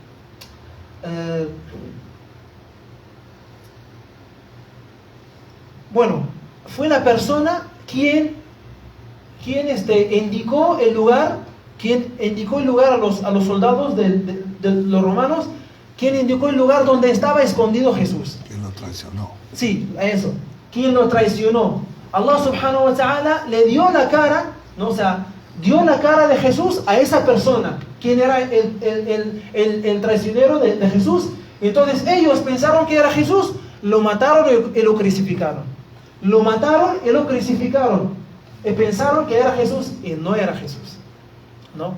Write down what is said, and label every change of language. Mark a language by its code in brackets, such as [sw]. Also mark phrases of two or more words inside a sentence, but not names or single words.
[es] Fue la persona quien indicó el lugar a los soldados de los romanos, quien indicó el lugar donde estaba escondido Jesús. ¿Quién lo traicionó? Sí, a eso. ¿Quién lo traicionó? [ar] الله سبحانه وتعالى [es] le dio la cara, ¿no? O sea, dio la cara de Jesús a esa persona. ¿Quién era el traicionero de Jesús? Entonces ellos pensaron que era Jesús, lo mataron y lo crucificaron. Y pensaron que era Jesús y no era Jesús, ¿no?